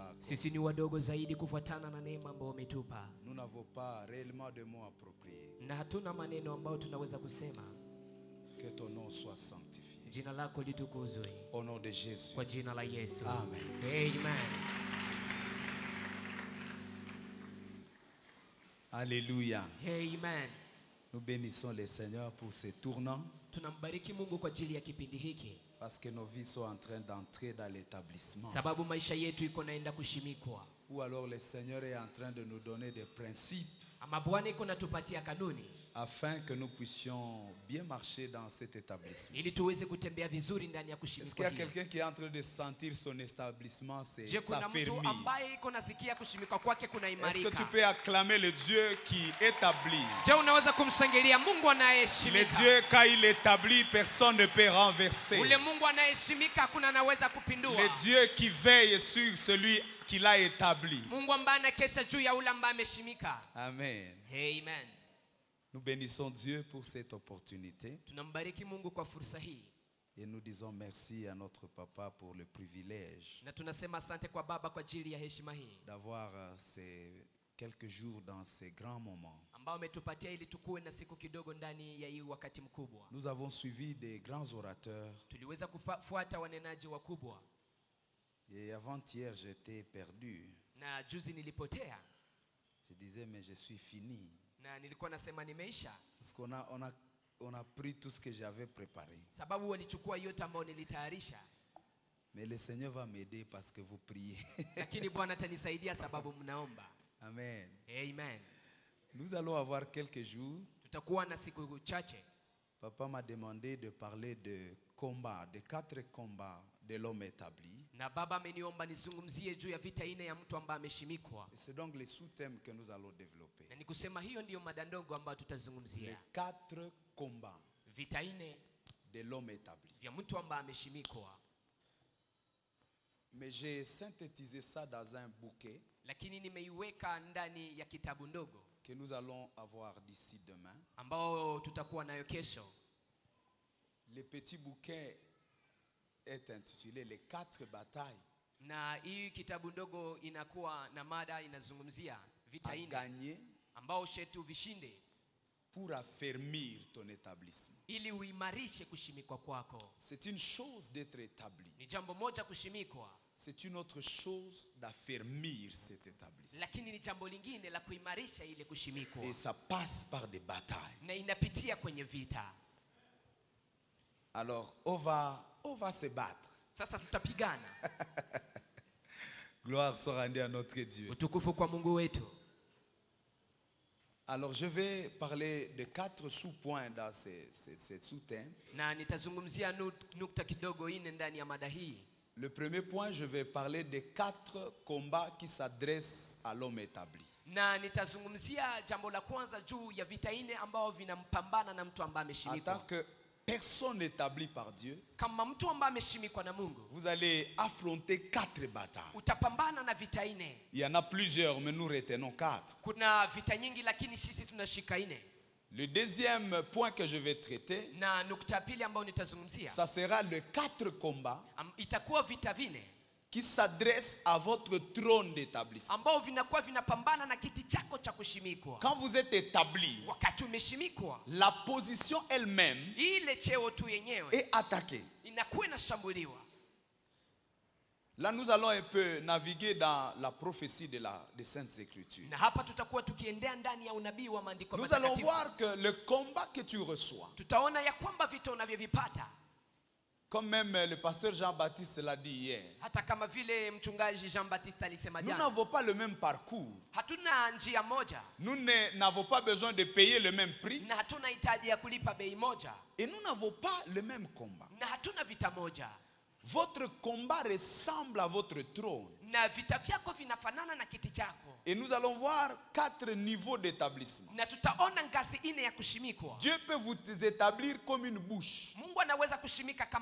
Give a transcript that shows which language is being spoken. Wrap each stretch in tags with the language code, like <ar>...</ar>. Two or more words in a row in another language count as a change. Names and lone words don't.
<sw>Sisi ni wadogo zaidi kufuatana na neema ambayo umetupa.</sw> <fr>Nous n'avons pas réellement de mots appropriés.</fr> <sw>Na hatuna maneno ambayo tunaweza kusema.</sw> <fr>Que ton nom soit sanctifié.</fr> <sw>Jina lako litukuzwe.</sw> <fr>Au nom de Jésus.</fr> <sw>Kwa jina la Yesu.</sw> <fr>Amen. Amen. Alléluia. Amen. Nous bénissons le Seigneur pour ce tournant.</fr> <sw>Tunambariki Mungu kwa ajili ya kipindi hiki.</sw> <fr>Parce que nos vies sont en train d'entrer dans l'établissement.</fr> <sw>Sababu maisha yetu iko naenda kushimikwa.</sw> <fr>Ou alors le Seigneur est en train de nous donner des principes.</fr> <sw>Ama Bwana iko natupatia kanuni.</sw> <fr>Afin que nous puissions bien marcher dans cet établissement.</fr> <sw>Ili tuweze kutembea vizuri ndani ya</sw> <fr>Est-ce qu'il y</fr> <sw>kushimikwa</sw> <fr>a</fr> <sw>hii.</sw> <fr>quelqu'un qui est en train de sentir son établissement</fr> <sw>Je kuna mtu</sw> <fr>s'affermir?</fr> <sw>ambaye iko nasikia kushimikwa kwake kuna</sw> <fr>Est-ce que tu</fr> <sw>imarika?</sw> <fr>peux acclamer le Dieu qui établit?</fr> <sw>Je unaweza kumshangilia Mungu</sw> <fr>Le</fr> <sw>anayeheshimika?</sw> <fr>Dieu, quand il établit, personne ne peut renverser.</fr> <sw>Ule Mungu anayeheshimika hakuna anaweza kupindua.</sw> <fr>Le Dieu qui veille sur celui qui l'a établi.</fr> <sw>Mungu ambaye anakesha juu ya ule ambaye ameshimika.</sw> <fr>Amen. Amen. Nous bénissons Dieu pour cette opportunité.</fr> <sw>Tunambariki Mungu kwa fursa hii.</sw> <fr>Et nous disons merci à notre papa pour le privilège</fr> <sw>Na tunasema asante kwa baba kwa ajili ya heshima hii</sw> <fr>d'avoir ces quelques jours dans ces grands moments.</fr> <sw>ambao umetupatia ili tukue na siku kidogo ndani ya hii wakati mkubwa.</sw> <fr>Nous avons suivi des grands orateurs.</fr> <sw>Tuliweza kufuata wanenaji wakubwa.</sw> <fr>Et avant-hier, j'étais perdu.</fr> <sw>Na juzi nilipotea.</sw> <fr>Je disais, mais je suis fini.</fr> <sw>Na nilikuwa nasema nimeisha.</sw> <fr>Parce qu'on a pris tout ce que j'avais préparé.</fr> <sw>Sababu walichukua yote ambao nilitayarisha.</sw> <fr>Mais le Seigneur va m'aider parce que vous priez.</fr> <sw>Lakini Bwana atanisaidia sababu mnaomba.</sw> <fr>Amen. Amen. Nous allons avoir quelques jours.</fr> <sw>Tutakuwa na siku chache.</sw> <fr>Papa m'a demandé de parler de combats, de 4 combats de l'homme établi.</fr> <sw>Na baba ameniomba nizungumzie juu ya vita ine ya mtu ambaye ameshimikwa.</sw> <fr>Et c'est donc les sous-thèmes que nous allons développer.</fr> <sw>Na nikusema hiyo ndiyo mada ndogo ambayo tutazungumzia.</sw> <fr>Les 4 combats</fr> <sw>Vita ine</sw> <fr>de l'homme établi.</fr> <sw>vya mtu ambaye ameshimikwa.</sw> <fr>Mais j'ai synthétisé ça dans un bouquet</fr> <sw>Lakini nimeiweka ndani ya kitabu ndogo</sw> <fr>que nous allons avoir d'ici demain.</fr> <sw>ambao tutakuwa nayo kesho.</sw> <fr>Le petit bouquet est intitulé Les 4 batailles</fr> <sw>Na hii kitabu ndogo inakuwa na mada inazungumzia vita</sw> <fr>à</fr> <sw>ine</sw> <fr>gagner</fr> <sw>ambao shetu vishinde</sw> <fr>pour affermir ton établissement.</fr> <sw>ili uimarishe kushimikwa kwako.</sw> <fr>C'est une chose d'être établi.</fr> <sw>Ni jambo moja kushimikwa,</sw> <fr>C'est une autre chose d'affermir cet établissement.</fr> <sw>lakini ni jambo lingine la kuimarisha ile kushimikwa.</sw> <fr>Et ça passe par des batailles.</fr> <sw>Na inapitia kwenye vita.</sw> <fr>Alors, on va se battre.</fr> <sw>Sasa tutapigana.</sw> <fr>Gloire soit rendue à notre Dieu.</fr> <sw>Utukufu kwa Mungu wetu.</sw> <fr>Alors, je vais parler de 4 sous-points dans ces sous-thèmes.</fr> <sw>Na nitazungumzia nukta kidogo ine ndani ya mada hii.</sw> <fr>Le premier point, je vais parler de 4 combats qui s'adressent à l'homme établi.</fr> <sw>Na nitazungumzia jambo la kwanza juu ya vita ine ambao vinampambana na mtu ambaye</sw> <fr>En</fr> <sw>ameshimikwa.</sw> <fr>tant que personne établie par Dieu,</fr> <sw>Kama mtu ambaye ameshimikwa na Mungu,</sw> <fr>vous allez affronter 4 batailles.</fr> <sw>utapambana na vita ine.</sw> <fr>Il y en a plusieurs, mais nous retenons 4.</fr> <sw>Kuna vita nyingi lakini sisi tunashika ine.</sw> <fr>Le deuxième point que je vais traiter,</fr> <sw>Na nukta pili ambayo nitazungumzia</sw> <fr>ça sera le 4 combats</fr> <sw>itakuwa vita vine</sw> <fr>qui s'adressent à votre trône d'établissement.</fr> <sw>ambao vinakuwa vinapambana na kiti chako cha kushimikwa.</sw> <fr>Quand vous êtes établi,</fr> <sw>Wakati umeshimikwa,</sw> <fr>la position elle-même</fr> <sw>ile cheo tu yenyewe</sw> <fr>est attaquée.</fr> <sw>inakuwa inashambuliwa.</sw> <fr>Là, nous allons un peu naviguer dans la prophétie des Saintes Écritures.</fr> <sw>Na hapa tutakuwa tukiendea ndani ya unabii wa maandiko</sw> <fr>Nous allons</fr> <sw>matakatifu.</sw> <fr>voir que le combat que tu reçois,</fr> <sw>Tutaona ya kwamba vita unavyovipata,</sw> <fr>comme même le pasteur Jean-Baptiste l'a dit hier,</fr> <sw>hata kama vile mchungaji Jean-Baptiste alisema</sw> <fr>nous</fr> <sw>jana,</sw> <fr>n'avons pas le même parcours.</fr> <sw>hatuna njia moja</sw> <fr>Nous n'avons pas besoin de payer le même prix.</fr> <sw>na hatuna hitaji ya kulipa bei moja</sw> <fr>Et nous n'avons pas le même combat.</fr> <sw>na hatuna vita moja.</sw> <fr>Votre combat ressemble à votre trône.</fr> <sw>Na vita vyako vinafanana na kiti chako.</sw> <fr>Et nous allons voir 4 niveaux d'établissement.</fr> <sw>Na tutaona ngazi ine ya kushimikwa.</sw> <fr>Dieu peut vous établir comme une bouche.</fr> <sw>Mungu Mungu anaweza kushimika kama</sw>